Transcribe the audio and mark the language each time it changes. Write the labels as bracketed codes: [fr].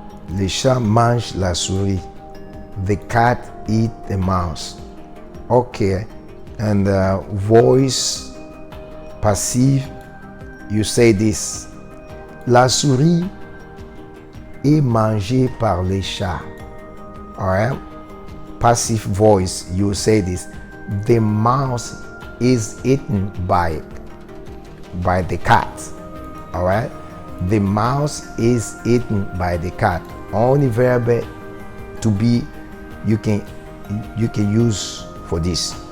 [fr] Le chat mange la souris. [en] The cat eat the mouse. Okay. And voice passive, you say this. [fr] La souris est mangée par les chats. [en] Alright? Passive voice, you say this. The mouse is eaten by the cat. Alright? The mouse is eaten by the cat. Only verb to be you can use for this.